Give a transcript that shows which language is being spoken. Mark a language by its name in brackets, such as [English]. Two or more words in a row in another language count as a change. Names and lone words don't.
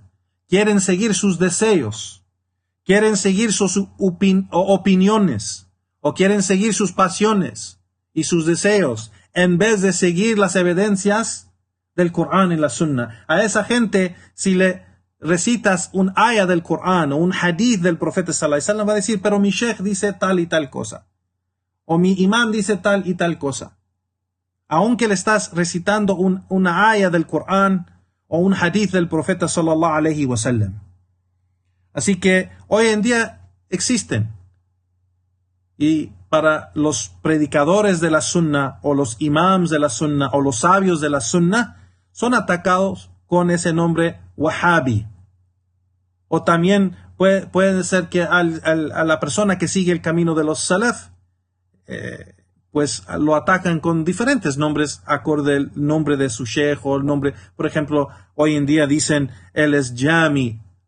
[Spanish] Quieren seguir sus deseos, quieren seguir sus opiniones, o quieren seguir sus pasiones y sus deseos, en vez de seguir las evidencias del Corán y la Sunna. A esa gente, si le recitas un aya del Corán o un hadith del profeta [Arabic] صلى الله عليه وسلم, [Spanish] va a decir, pero mi sheikh dice tal y tal cosa, o mi imam dice tal y tal cosa. Aunque le estás recitando una aya del Corán o un hadith del profeta [Arabic] صلى الله عليه وسلم. [Spanish] Así que hoy en día existen. Y para los predicadores de la Sunna, o los imams de la Sunna, o los sabios de la Sunna, son atacados con ese nombre Wahhabi. O también puede ser que a la persona que sigue el camino de los Salaf, pues lo atacan con diferentes nombres, acorde al nombre de su sheikh, o el nombre, por ejemplo, hoy en día dicen, él es Jami,